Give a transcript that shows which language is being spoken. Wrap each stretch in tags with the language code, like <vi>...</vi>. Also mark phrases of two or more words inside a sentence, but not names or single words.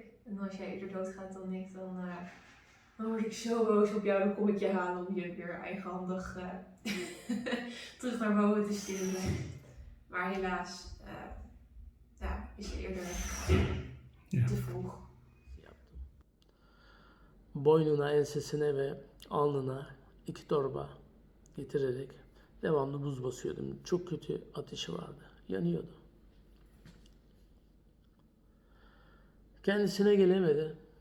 <nl>En als jij eerder doodgaat dan ik, dan word ik zo boos op jou. Dan kom ik je halen om je weer eigenhandig terug naar boven te sturen. Maar helaas is ze eerder weggegaan. Te vroeg.</nl> <tr>Boynuna, ensesine ve alnına 2 torba getirerek Devamlı buz basıyordum. Çok kötü ateşi vardı. Yanıyordu. Kendisine gelemedi.</tr>